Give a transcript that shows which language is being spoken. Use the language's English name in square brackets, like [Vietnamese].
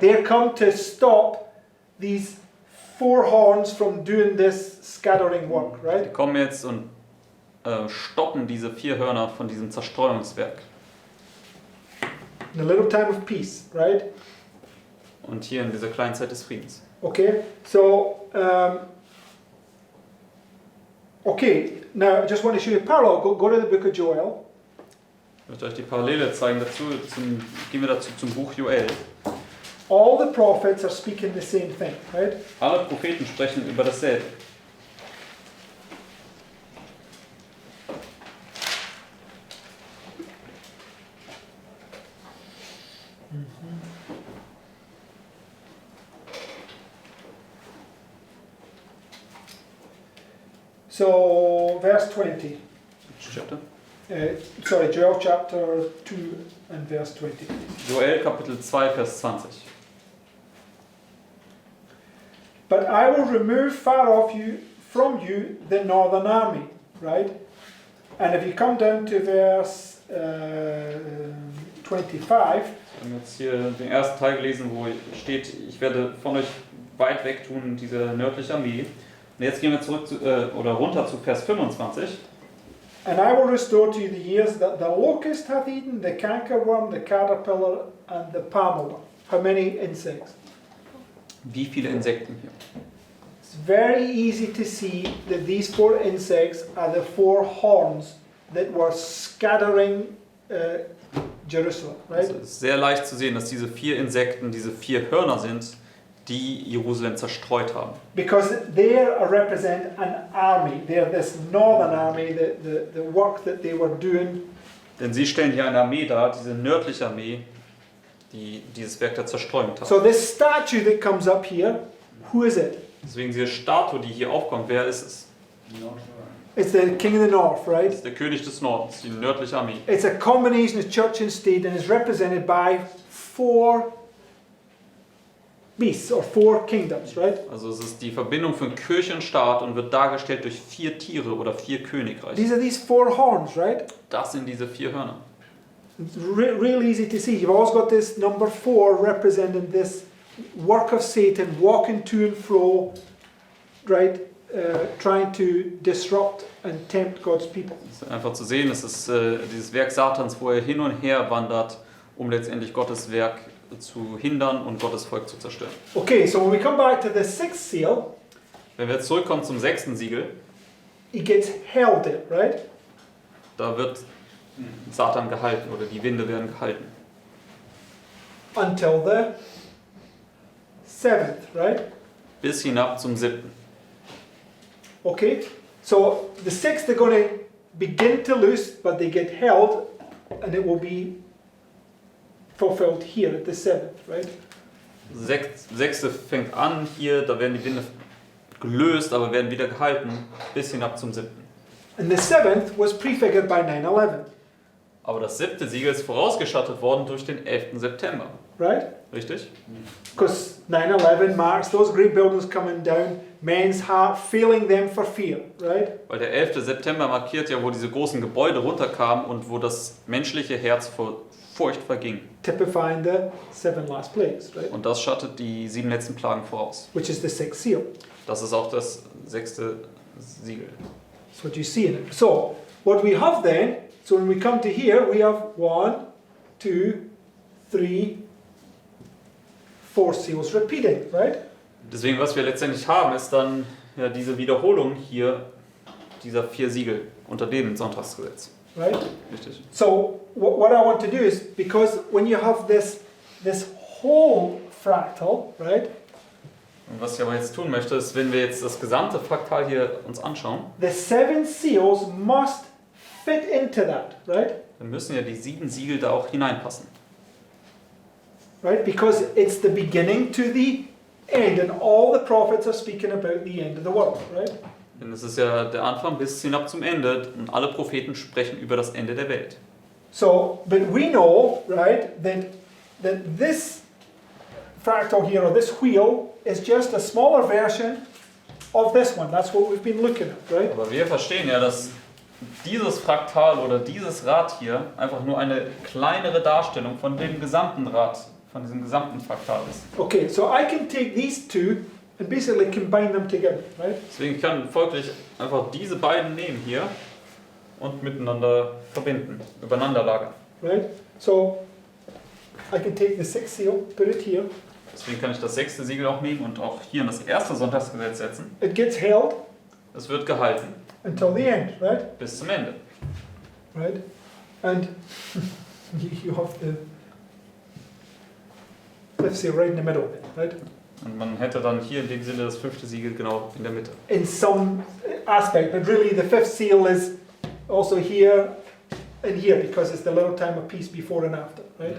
[English] They're come to stop these 4 horns from doing this scattering work, [German] Die [English] right? [German] kommen jetzt und stoppen diese 4 Hörner von diesem Zerstreuungswerk. [English] In a little time of peace, right? [German] und hier in dieser kleinen Zeit des Friedens. [English] Okay, so, okay, now I just want to show you a parallel. Go to the book of Joel. [German] Ich möchte euch die Parallele zeigen dazu. Gehen wir dazu zum Buch Joel. [English] All the prophets are speaking the same thing, right? [German] Alle Propheten sprechen über dasselbe. [English] So, verse 20. Chapter? Sorry, Joel chapter 2 and verse 20. [German] Joel Kapitel 2, Vers 20. [English] But I will remove far off you from you the northern army, right? And if you come down to verse 25, [German] Wir haben jetzt hier den ersten Teil gelesen, wo steht, ich werde von euch weit weg tun, diese nördliche Armee. Und jetzt gehen wir zurück oder runter zu Vers 25. [English] and I will restore to you the years that the locust hath eaten, the cankerworm, the caterpillar, and the palmer worm. How many insects? [German] Wie viele Insekten hier? [English] It's very easy to see that these 4 insects are the 4 horns that were scattering Jerusalem, right? [German] Also es ist sehr leicht zu sehen, dass diese 4 Insekten, diese 4 Hörner sind, die Jerusalem zerstreut haben. [English] Because they represent an army. They're this northern army, the work that they were doing. [German] Denn sie stellen hier eine Armee dar, diese nördliche Armee, die dieses Werk der Zerstreuung tat. [English] So this statue that comes up here, who is it? [German] Deswegen diese Statue, die hier aufkommt, wer ist es? [English] It's the king of the north, [German] Das [English] right? [German] ist der König des Nordens, die nördliche Armee. [English] It's a combination of church and state and is represented by 4 beasts or 4 kingdoms, right? [German] Also es ist die Verbindung von Kirche und Staat und wird dargestellt durch 4 Tiere oder 4 Königreiche. [English] These are these 4 horns, right? [German] Das sind diese 4 Hörner. [English] It's real easy to see. You've always got this number 4 representing this work of Satan walking to and fro, right? Trying to disrupt and tempt God's people. [German] Es ist einfach zu sehen, es ist dieses Werk Satans, wo er hin und her wandert, um letztendlich Gottes Werk zu hindern und Gottes Volk zu zerstören. [English] Okay, so when we come back to the 6th seal, [German] Wenn wir jetzt zurückkommen zum 6. Siegel, [English] he gets held in, right? [German] da wird Satan gehalten oder die Winde werden gehalten. [English] Until the 7th, right? [German] Bis hinab zum 7. [English] Okay, so the 6th they're going to begin to loose, but they get held, and it will be fulfilled here at the 7th, right? [German] 6. fängt an hier, da werden die Winde gelöst, aber werden wieder gehalten, bis hinab zum 7. [English] And the 7th was prefigured by 9/11, [German] Aber das 7. Siegel ist vorausgeschattet worden durch den 11. September. [English] right? [German] Richtig? [English] Because 9/11 marks those great buildings coming down, men's heart failing them for fear, right? [German] Weil der 11. September markiert ja, wo diese großen Gebäude runterkamen und wo das menschliche Herz vor Furcht verging. [English] Typifying the 7 last plagues, right? [German] Und das schattet die 7 letzten Plagen voraus. [English] Which is the 6th seal. [German] Das ist auch das 6. Siegel. [English] That's what you see in it. So, what we have then, so when we come to here, we have 1, 2, 3, 4 seals repeating, right? [German] Deswegen, was wir letztendlich haben, ist dann ja diese Wiederholung hier dieser 4 Siegel unter dem Sonntagsgesetz. [English] Right? [German] Richtig. [English] So, what I want to do is, because when you have this whole fractal, right? [German] Und was ich aber jetzt tun möchte, ist, wenn wir jetzt das gesamte Fraktal hier uns anschauen, [English] The 7 seals must fit into that, right? [German] dann müssen ja die 7 Siegel da auch hineinpassen. [English] Right? Because it's the beginning to the end, and all the prophets are speaking about the end of the world, right? [German] Denn es ist ja der Anfang bis hinab zum Ende und alle Propheten sprechen über das Ende der Welt. [English] So, but we know, right, that this fractal here, or this wheel, is just a smaller version of this one. That's what we've been looking at, right? [German] Aber wir verstehen ja, dass dieses Fraktal oder dieses Rad hier einfach nur eine kleinere Darstellung von dem gesamten Rad, von diesem gesamten Fraktal ist. [English] Okay, so I can take these two and basically combine them together, right? [German] Deswegen kann ich folglich einfach diese beiden nehmen hier und miteinander verbinden, übereinander lagern. [English] Right? So I can take the 6th seal, put it here, [German] Deswegen kann ich das 6. Siegel auch nehmen und auch hier in das erste Sonntagsgesetz setzen. [English] It gets held [German] Es wird gehalten [English] until the end, right? [German] bis zum Ende. [English] Right? And you have the fifth seal right in the middle, right? [German] Und man hätte dann hier in dem Sinne das 5. Siegel genau in der Mitte. [English] In some aspect, but really the fifth seal is also here and here because it's the little time of peace before and after, right?